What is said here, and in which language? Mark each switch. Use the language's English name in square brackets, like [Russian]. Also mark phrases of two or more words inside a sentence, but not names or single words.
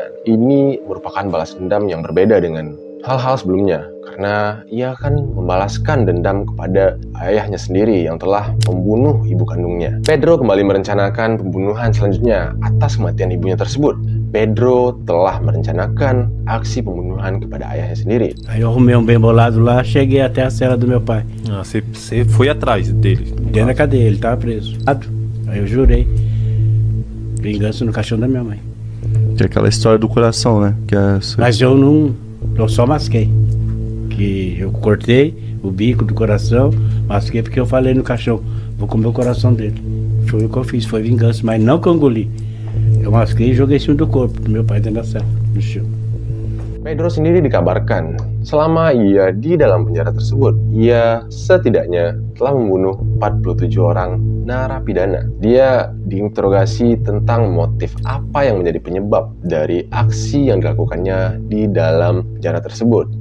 [Indonesian] Ini merupakan balas dendam yang berbeda dengan hal-hal sebelumnya, karena ia akan membalaskan dendam kepada ayahnya sendiri yang telah membunuh ibu kandungnya. Pedro kembali merencanakan pembunuhan selanjutnya atas kematian ibunya tersebut. Pedro telah merencanakan aksi pembunuhan kepada ayahnya sendiri. [Portuguese] Aí eu arrumei bem bolado lá, cheguei até a cela do meu pai. Ah, você foi atrás dele? Dentro da cadeia, ele estava preso. Aí eu jurei vingança no caixão da minha mãe. Que é aquela história do coração, né? Que é... Mas eu não, eu só masquei. Que eu cortei o bico do coração, masquei porque eu falei no caixão, vou comer o coração dele. Foi o que eu fiz, foi vingança, mas não que eu engoli. Eu masquei e joguei em cima do corpo do meu pai dentro da cela, no chão. [Indonesian] Pedro sendiri dikabarkan selama ia di dalam penjara tersebut, ia setidaknya telah membunuh 47 orang narapidana. Dia diinterogasi tentang motif apa yang menjadi penyebab dari aksi yang dilakukannya di dalam penjara tersebut.